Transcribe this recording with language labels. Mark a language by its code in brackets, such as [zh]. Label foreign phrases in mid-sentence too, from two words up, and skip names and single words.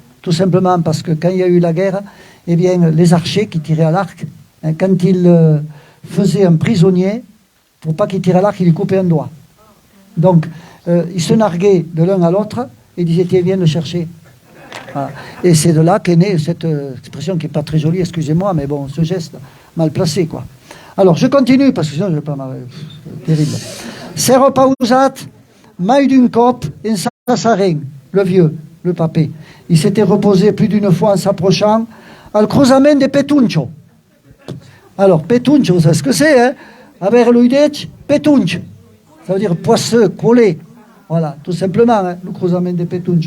[fr] Tout simplement parce que quand il y a eu la guerre, eh bien, les archers qui tiraient à l'arc, hein, quand ils faisaient un prisonnier, pour pas qu'il tire à l'arc, ils lui coupaient un doigt. Donc, ils se narguaient de l'un à l'autre et disaient, tiens, viens le chercher. Voilà. Et c'est de là qu'est née cette expression qui n'est pas très jolie, excusez-moi, mais bon, ce geste mal placé, quoi. Alors, je continue, parce que sinon, je vais pas mal... [oc] terrible. S'ero pausat, mai d'une cop, en sassaren, [fr] le vieux, le papé. Il s'était reposé plus d'une fois en s'approchant, [oc] al cruzament de Petuncho. [fr] Alors, Petuncho, vous savez ce que c'est, hein? Avec l'uidech, Petuncho. Ça veut dire poisseux, collé. Voilà, tout simplement, hein, le [oc] cruzament de Petuncho.